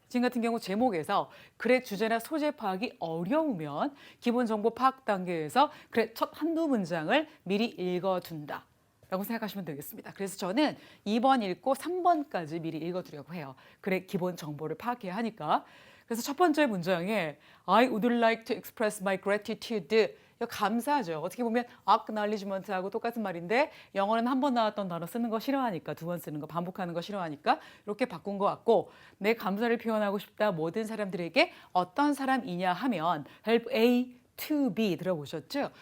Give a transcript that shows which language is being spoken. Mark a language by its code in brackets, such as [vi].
[ko] 지금 같은 경우 제목에서 글의 주제나 소재 파악이 어려우면 기본 정보 파악 단계에서 글의 첫 한두 문장을 미리 읽어둔다 라고 생각하시면 되겠습니다. 그래서 저는 2번 읽고 3번까지 미리 읽어두려고 해요. 글의 기본 정보를 파악해야 하니까. 그래서 첫 번째 문장에 [en] I would like to express my gratitude. [ko] 이거 감사하죠. 어떻게 보면 acknowledgement하고 똑같은 말인데 영어는 한 번 나왔던 단어 쓰는 거 싫어하니까 두 번 쓰는 거 반복하는 거 싫어하니까 이렇게 바꾼 것 같고 내 감사를 표현하고 싶다. 모든 사람들에게 어떤 사람이냐 하면 [en] help A to B [ko] 들어보셨죠?